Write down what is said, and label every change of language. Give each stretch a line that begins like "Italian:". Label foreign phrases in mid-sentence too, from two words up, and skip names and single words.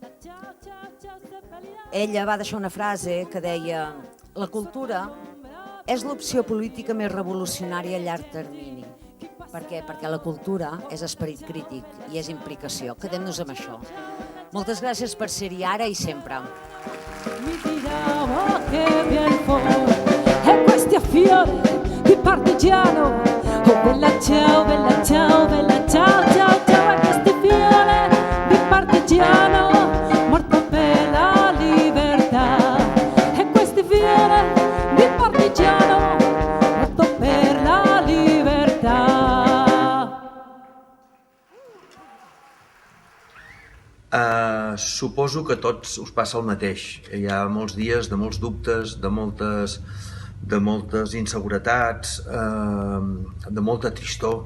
Catalan: Ella va deixar una frase que deia: la cultura és l'opció política més revolucionària a llarg termini. Per què? Perquè la cultura és esperit crític i és implicació. Quedem-nos amb això. Moltes gràcies per ser-hi ara i sempre.
Italian: Mi tirava che viene fuori e questi affiori di partigiano. Oh bella ciao, bella ciao, bella ciao, ciao, ciao. E questi fiori di partigiano morto per la libertà. E questi fiori di partigiano morto per la libertà.
Catalan: Suposo que a tots us passa el mateix. Hi ha molts dies de molts dubtes, de moltes inseguretats, de molta tristor.